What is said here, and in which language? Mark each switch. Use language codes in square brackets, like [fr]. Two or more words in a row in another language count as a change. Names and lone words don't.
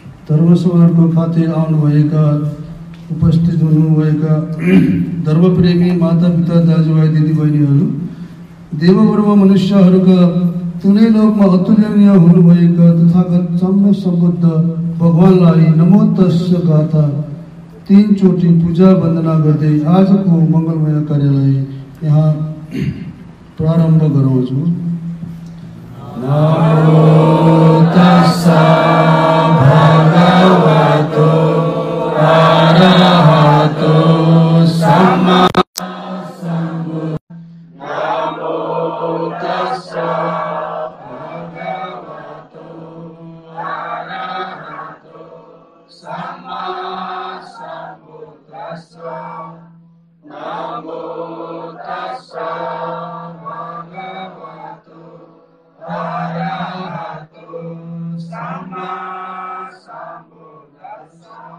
[ne] धर्मसभाको खातिर आउनुभएका उपस्थित हुनुभएका धर्मप्रेमी मातापिता दाजुभाइ दिदीबहिनीहरू, देववर्म मनुष्यहरूका तुनै लोकमा अतुलनीय हुनुभएका तथागत सम्यक सम्बुद्ध भगवानलाई नमो तस्य गाथा 3 चोटि पूजा वन्दना गर्दै आजको मङ्गलमय कार्यलाई यहाँ प्रारम्भ गराउँछु। [pi] नमो तस्सा भगवतो अरहतो सम्मा सम्बुद्धः। नमो तस्सा भगवतो अरहतो सम्मा सम्बुद्धः। नमो तस्सा भगवतो अरहतो सम्मा सम्बुद्धः।